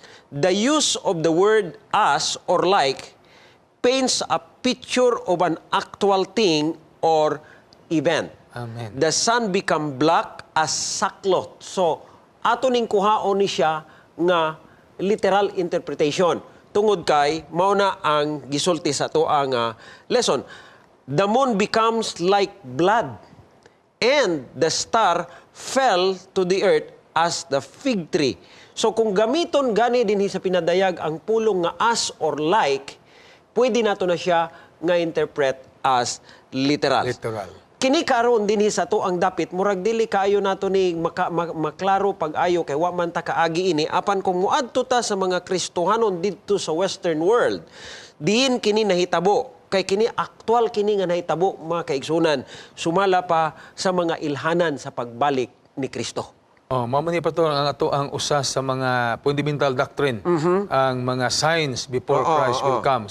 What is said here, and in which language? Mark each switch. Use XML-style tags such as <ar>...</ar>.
<en>The use of the word as or like paints a picture of an actual thing or event. Amen. The sun become black as sackcloth.</en> <ceb>So, ato ning kuhaon ni siya nga</ceb> <en>literal interpretation.</en> <ceb>Tungod kay, mao na ang gisulti sa to ang lesson.</ceb> <en>The moon becomes like blood, and the star fell to the earth as the fig tree.</en> <ceb>So kung gamiton gani dinhi sa pinadayag ang pulong nga</ceb> <en>as or like,</en> <ceb>pwede nato na siya nga</ceb> <en>interpret as literal. Literal.</en> <ceb>Kini karon dinhi sa to ang dapit murag dili kaayo nato ni maklaro pag-ayo kay wa man ta kaagi ini apan kung muadto ta sa mga Kristohanon didto sa western world diin kini nahitabo kay kini aktual kini nga nahitabo mga kaigsunan sumala pa sa mga ilhanan sa pagbalik ni Kristo. Oh, mamani pa to ang ato ang usa sa mga fundamental doctrine, ang mga</ceb> <en>signs before Christ will come.</en>